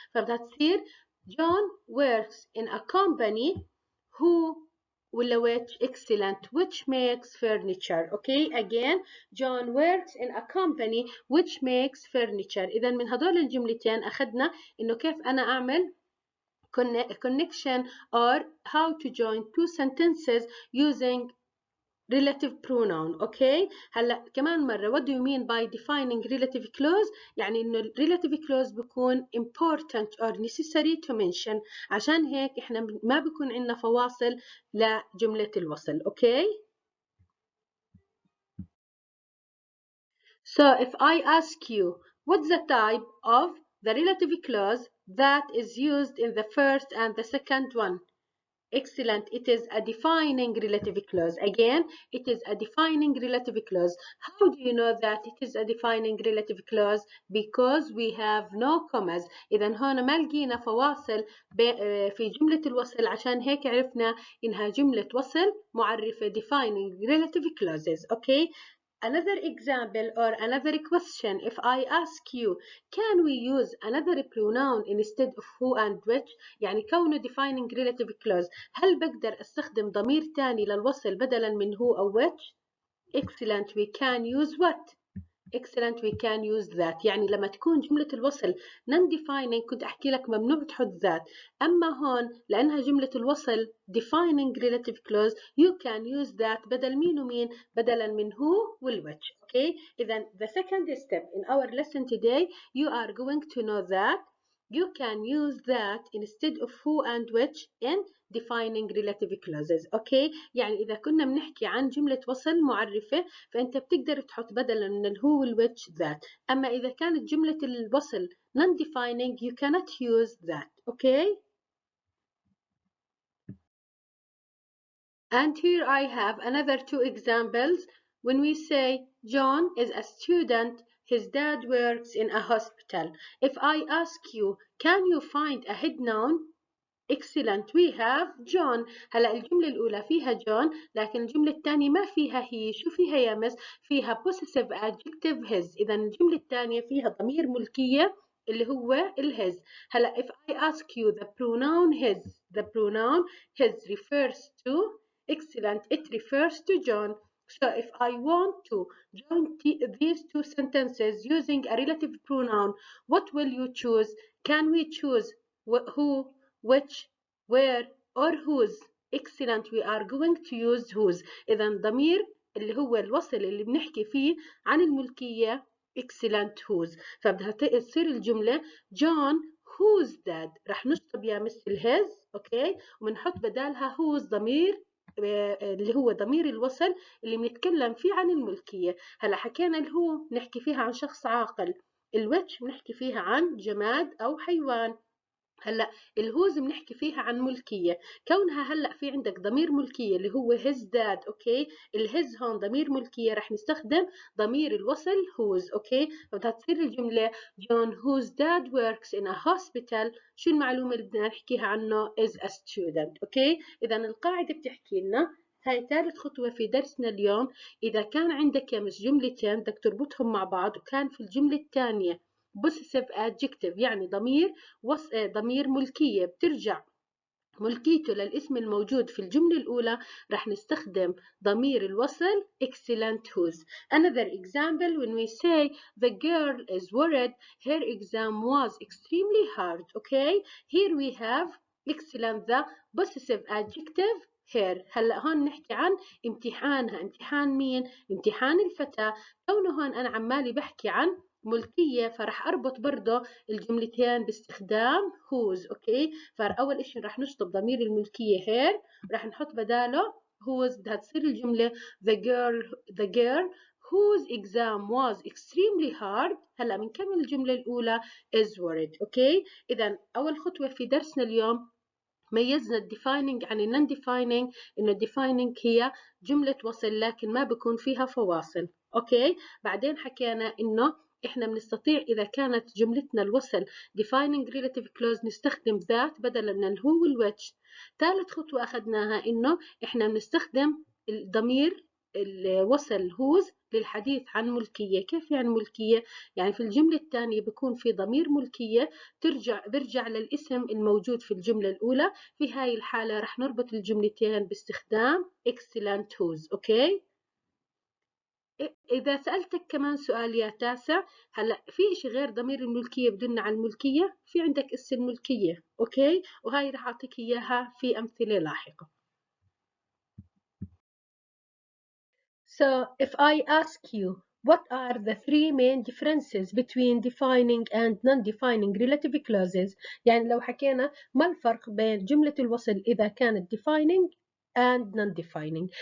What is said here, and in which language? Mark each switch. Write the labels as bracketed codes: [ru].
[ar] فبدها تصير [en] John works in a company who [ar] ولا [en] which excellent which makes furniture. Okay, again John works in a company which makes furniture. [ar] إذا من هدول الجملتين أخذنا إنه كيف أنا أعمل [en] connection or how to join two sentences using relative pronoun. [ar] اوكي، هلا كمان مره [en] what do you mean by defining relative clause؟ [ar] يعني انه [en] relative clause [ar] بيكون [en] important or necessary to mention. [ar] عشان هيك احنا ما بيكون عندنا فواصل لجمله الوصل. اوكي، [en] so if I ask you what's the type of the relative clause that is used in the first and the second one? Excellent. It is a defining relative clause. Again, it is a defining relative clause. How do you know that it is a defining relative clause? Because we have no commas. [ar] إذا هون ما لقينا فواصل في جملة الوصل، عشان هيك عرفنا إنها جملة وصل معرفة defining relative clauses. [en] Okay. Another example or another question, if I ask you, can we use another pronoun instead of who and which؟ [ar] يعني كونه [en] defining relative clause، [ar] هل بقدر استخدم ضمير تاني للوصل بدلا من [en] who أو which؟ Excellent, we can use what؟ Excellent, we can use that. [ar] يعني لما تكون جملة الوصل non-defining كنت أحكي لك ممنوع تحط that، أما هون لأنها جملة الوصل defining relative clause [en] you can use that [ar] بدل مين ومين؟ بدلا من who والwhich. [en] Okay, [ar] إذا [en] the second step in our lesson today you are going to know that you can use that instead of who and which in defining relative clauses. [ar] Okay, يعني إذا كنا بنحكي عن جملة وصل معرفة فأنت بتقدر تحط بدلا من الهو والwhich that. أما إذا كانت جملة الوصل [en] non-defining you cannot use that. Okay. And here I have another two examples. When we say John is a student, his dad works in a hospital. If I ask you, can you find a head noun? Excellent, we have John. [ar] هلا الجملة الأولى فيها John لكن الجملة الثانية ما فيها he. شو فيها يا مس؟ فيها [en] possessive adjective his. [ar] إذا الجملة الثانية فيها ضمير ملكية اللي هو his. هلا [en] if I ask you the pronoun his refers to. Excellent, it refers to John. So if I want to join these two sentences using a relative pronoun, what will you choose? Can we choose who, which, where or whose؟ Excellent, we are going to use whose. [ar] إذا ضمير اللي هو الوصل اللي بنحكي فيه عن الملكية excellent whose. فبدها تصير الجملة John whose dad. رح نشطب يا مثل his. اوكي، وبنحط بدالها whose ضمير اللي هو ضمير الوصل اللي بنتكلم فيه عن الملكية. هلا حكينا الهو نحكي فيها عن شخص عاقل، الويتش بنحكي فيها عن جماد أو حيوان. هلا الهوز بنحكي فيها عن ملكيه، كونها هلا في عندك ضمير ملكيه اللي هو his dad. اوكي، الهز هون ضمير ملكيه رح نستخدم ضمير الوصل whose. اوكي، فبدها تصير الجمله [en] John whose dad works in a hospital. [ar] شو المعلومه اللي بدنا نحكيها عنه؟ [en] is a student. [ar] اوكي، اذا القاعده بتحكي لنا هاي ثالث خطوة في درسنا اليوم. إذا كان عندك يا مس جملتين بدك تربطهم مع بعض وكان في الجملة الثانية [en] possessive adjective [ar] يعني ضمير ملكية بترجع ملكيته للاسم الموجود في الجملة الأولى، رح نستخدم ضمير الوصل excellent whose. [en] Another example, when we say the girl is worried, her exam was extremely hard. Okay, here we have excellent the possessive adjective her. [ar] هلا هون نحكي عن امتحانها. امتحان مين؟ امتحان الفتاة. كونه هون أنا عمالي بحكي عن ملكية فرح أربط برضه الجملتين باستخدام whose. أوكي، فأول إشي رح نشطب ضمير الملكية here، رح نحط بداله whose. بدها تصير الجملة [en] the girl whose exam was extremely hard. [ar] هلا بنكمل الجملة الأولى is worried. أوكي، إذا أول خطوة في درسنا اليوم ميزنا الديفايننج عن النون ديفايننج، إنه الديفايننج هي جملة وصل لكن ما بكون فيها فواصل. أوكي، بعدين حكينا إنه إحنا بنستطيع إذا كانت جملتنا الوصل [en] defining relative clause [ar] نستخدم ذات بدلا من الهو والwhich. ثالث خطوة أخذناها إنه إحنا بنستخدم الضمير الوصل whose للحديث عن ملكية. كيف يعني ملكية؟ يعني في الجملة الثانية بكون في ضمير ملكية برجع للاسم الموجود في الجملة الأولى. في هاي الحالة رح نربط الجملتين باستخدام excellent whose. أوكي، إذا سألتك كمان سؤال يا تاسع، هلأ في إشي غير ضمير الملكية بدلنا على الملكية؟ في عندك اسم الملكية. أوكي، وهاي رح أعطيك إياها في أمثلة لاحقة. [en] So if I ask you what are the three main differences between defining and non-defining relative clauses، [ar] يعني لو حكينا ما الفرق بين جملة الوصل إذا كانت [en] defining and non-defining.